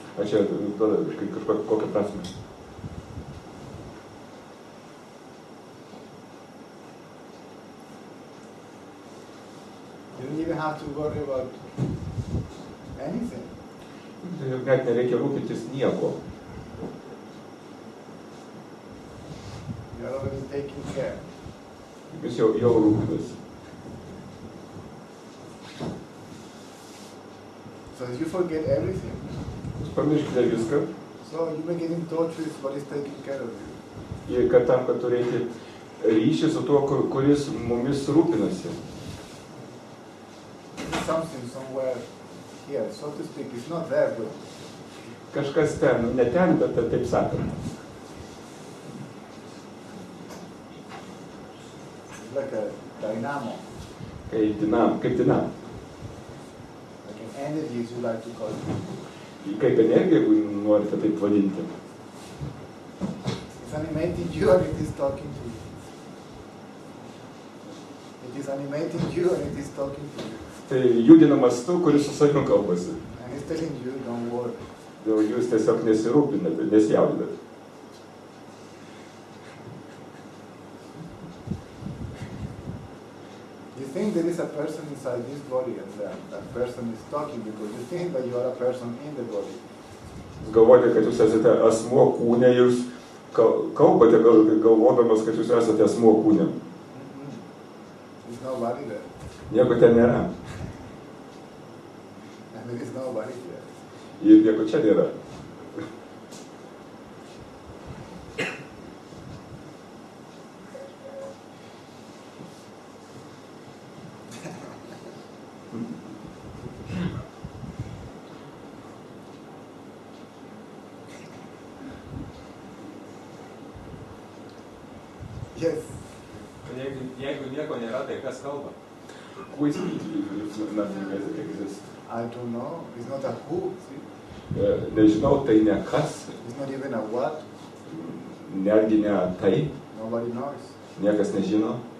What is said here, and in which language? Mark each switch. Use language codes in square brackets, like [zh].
[lt] Aš čia duoda kažkokią prasmę. [en] You don't even have to worry about anything. [lt] Net nereikia rūpintis nieko. [en] You are already taking care. [lt] Jūs jau rūpinasi. [en] So you forget everything. [lt] Jūs pamirškite viską. [en] So you may get in touch with what is taking care of you. [lt] Ir kad tam, kad turėti ryšį su tuo, kuris mumis rūpinasi. [en] Something somewhere here, so to speak, it's not there, but [lt] Kažkas ten, ne ten, bet taip sakant. [en] like a dynamo, [lt] Kaip dinamo. [en] like an energy, as you like to call it. [lt] Kaip energija, jeigu norite taip vadinti. [en] It's animating you and it is talking to you. It is animating you and it is talking to you. [lt] Tai judinamas tu, kuris su savim kalbasi. [en] And it's telling you, don't worry. [lt] Dėl jūs tiesiog nesirūpinate, nesijaudinate. [en] You think there is a person inside this body and that person is talking because you think that you are a person in the body. [lt] Jūs galvojate, kad jūs esate asmuo kūne, jūs kalbate galvodamas, kad jūs esate asmuo kūne. [en] There's nobody there. [lt] Nieko ten nėra. [en] And there is nobody here. [lt] Ir nieko čia nėra. [en] Yes. [lt] Jeigu nieko nėra, tai kas kalba? [en] Who is speaking if nothing exists? I don't know. It's not a who. See? [lt] Nežinau, tai ne kas, [en] It's not even a what. [lt] netgi ne tai, [en] Nobody knows. [lt] niekas nežino.